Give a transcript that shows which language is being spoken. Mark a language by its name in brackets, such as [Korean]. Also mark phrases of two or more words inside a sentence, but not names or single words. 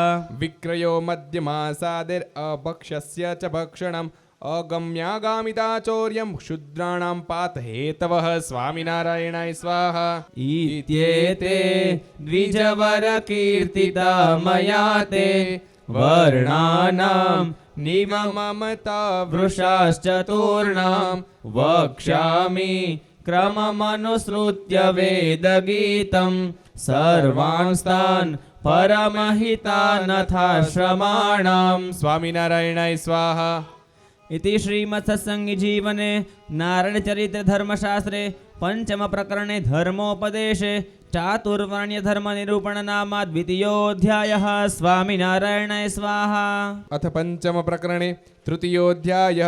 [Sanskrit] विक्रयो मध्यमासादिरभक्षस्य च भक्षणम् अगम्यागामिता चौर्यं शूद्राणां पातहेतवः स्वामिनारायणाय स्वाहा इत्येते द्विजवरकीर्तिता मया ते વર્ણાનામ મમતા वृषाश्चतुर्णाम वक्ष्यामि क्रममनुसृत्य वेदगीतम सर्वांस्तान परमहितानथाश्रमाणाम. स्वामिनारायणाय स्वाहा. इति श्रीमत्सत्सङ्गीजीवने नारायणचरित्रधर्मशास्त्रे पञ्चमप्रकरणे धर्मोपदेशे चातुर्वर्ण्यधर्मनिरूपणनामा द्वितीयोऽध्यायः. स्वामिनारायणाय स्वाहा. अथ पंचम प्रकरणे तृतीयोऽध्यायः.